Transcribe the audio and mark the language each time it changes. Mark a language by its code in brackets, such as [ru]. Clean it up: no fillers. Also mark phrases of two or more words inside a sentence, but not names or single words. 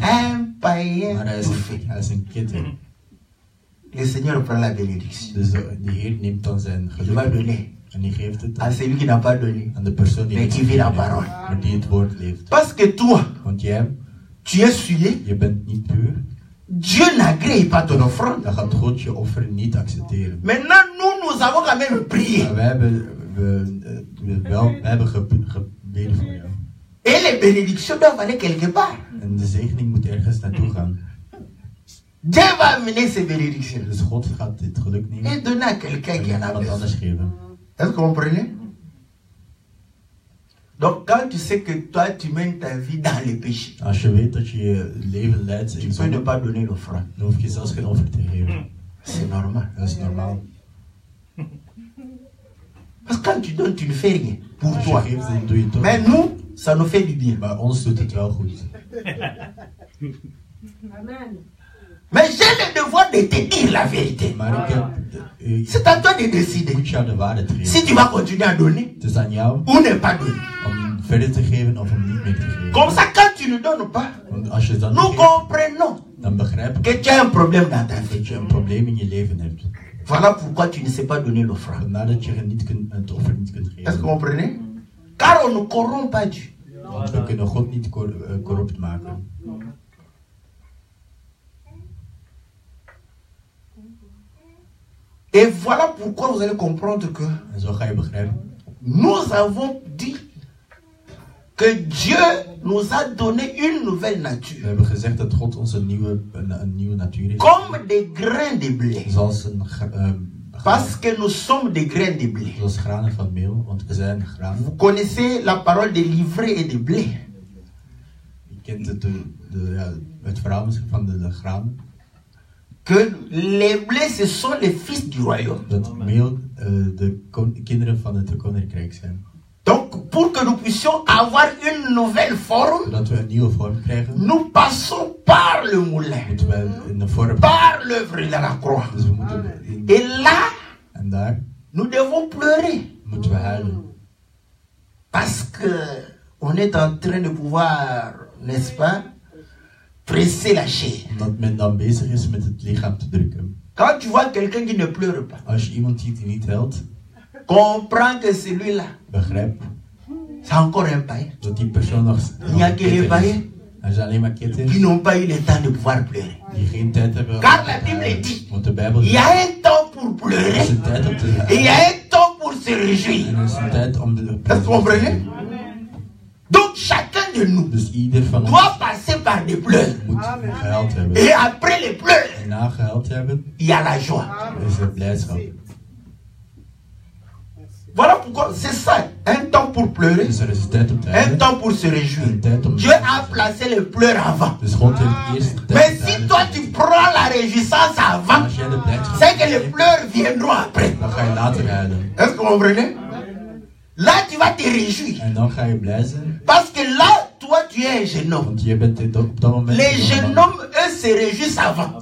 [fr] Un païen [nl] maar hij [fr] tout fait. [nl] is een kitter. [fr] Le Seigneur prend la bénédiction. [nl] Dus de Heer neemt dan zijn [fr] Il va [nl] geluk [fr] donner [nl] en die geeft het [fr] à celui qui n'a pas donné. [nl] aan de persoon die [fr] Mais [nl] niks [fr] qui vit la [nl] gegeven [fr] parole. [nl] heeft, maar die het woord leeft. [fr] Parce que toi, [nl] Want jij, [fr] tu es souillé. [nl] je bent niet puur, [fr] Dieu n'agrée pas ton offrande. [nl] dan gaat God je offer niet accepteren. [fr] Maintenant, nous avons quand même prié. [nl] Maar wij hebben gebeden voor jou. [fr] Et les bénédictions doivent aller quelque part. [nl] En de zegening moet ergens naartoe gaan. [fr] Dieu va amener ces bénédictions [nl] Dus God gaat dit geluk nemen [fr] et donner à quelqu'un qui en [nl] en [fr] a [nl] iemand [fr] besoin. [nl] anders geven. [fr] Est-ce que vous comprenez? Donc, quand tu sais que toi, tu mènes ta vie dans les péchés, [nl] Als je weet dat je je leven leidt in [fr] tu peux ne [nl] zonde, [fr] pas donner l'offrande. [nl] dan hoef je zelfs geen offer te geven. [fr] C'est normal. [nl] Dat is normaal. [fr] Parce que quand tu donnes, tu ne fais rien pour [nl] Als je [fr] toi. [nl] geeft, dan doe je het toch. [fr] Mais nous, ça nous fait du bien. [nl] Maar ons doet het wel goed. [fr] Mais j'ai le devoir de te dire la vérité. [nl] Maar ik heb... [fr] C'est à toi de décider. [nl] moet jou de waarheid [fr] Si [nl] geven. [fr] tu vas continuer à donner [nl] Het is aan jou [fr] ou ne pas donner. [nl] om verder te geven of om niet meer te geven. [fr] Comme ça, quand tu ne donnes pas, [nl] Want als je het dan [fr] nous [nl] niet geeft, [fr] comprenons [nl] dan begrijp ik [fr] que tu as un problème dans ta vie. [nl] dat je een probleem in je leven hebt. [fr] Voilà pourquoi tu ne sais pas donner l'offrande. [nl] Vandaar dat je het offer niet kunt [fr] Est-ce que vous [nl] geven. [fr] comprenez? Car on ne corrompt pas Dieu. [nl] Want we kunnen God niet corrupt maken. [fr] Et voilà pourquoi vous allez comprendre que [nl] En zo ga je begrijpen [fr] nous avons dit que Dieu nous a donné une nouvelle [nl] We [fr] nature. [nl] hebben gezegd dat God ons een nieuwe natuur heeft. [fr] Comme des grains de blé. [nl] Zoals [fr] Parce que nous sommes des grains de blé. [nl] zoals granen van meel, want we zijn granen. [fr] Vous connaissez la parole de livret et de blé. [nl] Je kent het verhaal misschien van de granen. [fr] Que les blés, ce sont les fils du royaume. [nl] Dat meel de kinderen van het koninkrijk zijn. [fr] Donc, pour que nous puissions avoir une nouvelle forme, [nl] Zodat we een nieuwe vorm krijgen, [fr] nous passons par le moulin, [nl] moeten we in de vorm. [fr] par l'œuvre de la croix. [nl] Dus we moeten [fr] Et là, [nl] en daar [fr] nous devons pleurer. [nl] moeten we huilen. [fr] Parce que on est en train de pouvoir, n'est-ce pas, presser la chair. [nl] Omdat men dan bezig is met het lichaam te drukken. [fr] Quand tu vois quelqu'un qui ne pleure pas, [nl] Als je iemand ziet die niet huilt, [fr] comprends que celui-là, [nl] begrijp [fr] c'est encore un païen. [nl] dat die persoon nog [fr] Il n'y a que les païens [nl] Er zijn alleen maar [fr] qui [nl] ketten [fr] n'ont pas eu le temps de pouvoir pleurer. [nl] die geen tijd hebben. [fr] Car la Bible dit, [nl] Want de Bijbel [fr] il y a un temps pour [nl] er [fr] pleurer [nl] is een tijd om te [fr] et il y a un temps pour se [nl] en [fr] réjouir. [nl] er is een tijd om de. [fr] Est-ce que vous comprenez? Donc chacun de nous [nl] Dus ieder van ons [fr] doit passer par des pleurs. [nl] moet gehuild hebben. [fr] Et après les pleurs, [nl] En na gehuild hebben, [fr] il y a la joie. [nl] is er blijdschap. [fr] Voilà pourquoi c'est ça, un temps pour pleurer, [nl] Dus er is een tijd om te [fr] un [nl] huilen. [fr] temps pour se réjouir. [nl] Een tijd om. [fr] Dieu a placé les pleurs avant. [nl] Dus God heeft eerst de [fr] Mais [nl] tijd [fr] si toi tu prends la réjouissance avant, [nl] Als jij de blijdschap [fr] c'est que les pleurs viendront après. [nl] dan ga je later huilen. [fr] Est-ce que vous comprenez? Là tu vas te réjouir. [nl] En dan ga je blij zijn. [fr] Parce que là, toi tu es un jeune homme. [nl] Want je bent op dat moment. [fr] Les jeunes hommes, eux, se réjouissent avant.